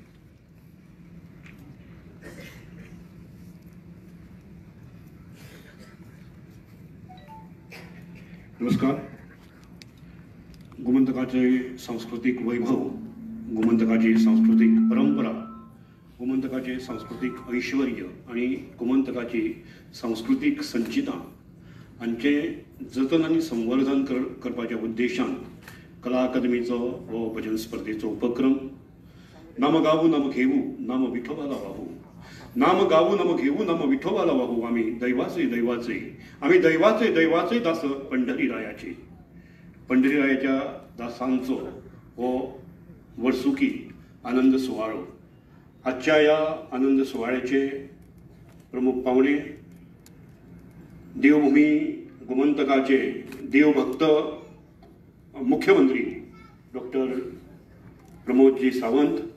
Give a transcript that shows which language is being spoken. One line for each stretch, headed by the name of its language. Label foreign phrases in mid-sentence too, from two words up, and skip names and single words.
Konkani: नमस्कार. गोमंतकाचे सांस्कृतिक वैभव, गोमंतकाची सांस्कृतिक परंपरा, गोमंतकाचे सांस्कृतिक ऐश्वर्य आणि गोमंतकाची सांस्कृतिक संचिता हांचे जतन आनी संवर्धन करपाच्या उद्देशान कला अकादमीचो हो भजन स्पर्धेचो उपक्रम
Marathi: नाम गावू नाम घेवू नाम विठोबाला वाहू, नाम गावू नाम घेवू नाम विठोबाला वाहू, आम्ही दैवाचे दैवाचे, आम्ही दैवाचे दैवाचे दास पंढरीरायाचे.
Konkani: पंढरीरायाच्या दासांचो हो वर्सुकी आनंद सुवाळो.
Marathi: आजच्या या आनंद सुवाळ्याचे प्रमुख पाहुणे देवभूमी गोमंतकाचे देवभक्त मुख्यमंत्री डॉक्टर प्रमोदजी सावंत,